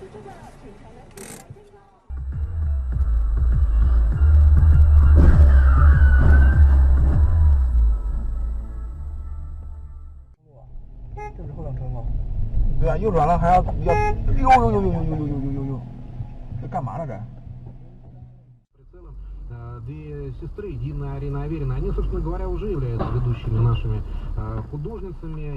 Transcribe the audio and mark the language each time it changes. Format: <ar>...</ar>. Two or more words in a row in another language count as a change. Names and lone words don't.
<zh>这是后挡车吗？对啊，右转了还要呦，这干嘛呢这</zh> <ru>？Две сестры, Дина и Арина Аверина, они, собственно говоря, уже являются ведущими нашими художницами.</ru>